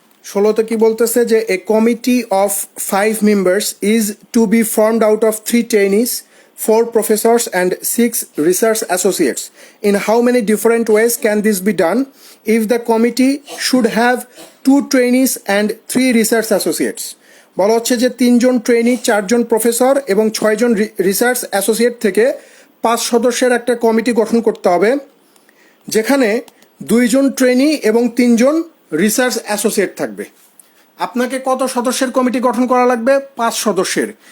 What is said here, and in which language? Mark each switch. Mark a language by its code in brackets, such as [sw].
[bn] ষোলোতে কি বলতেছে যে [en] A committee of 5 members is to be formed out of 3 trainees, 4 professors and 6 research associates. In how many different ways can this be done? If the committee should have 2 trainees and 3 research associates. [bn] বলা হচ্ছে যে 3 জন trainee, 4 জন professor এবং 6 জন research associate থেকে 5 সদস্যের একটা committee গঠন করতে হবে যেখানে 2 জন ট্রেনি এবং 3 জন রিসার্চ অ্যাসোসিয়েট থাকবে। আপনাকে কত সদস্যের কমিটি গঠন করা লাগবে? 5 সদস্যের।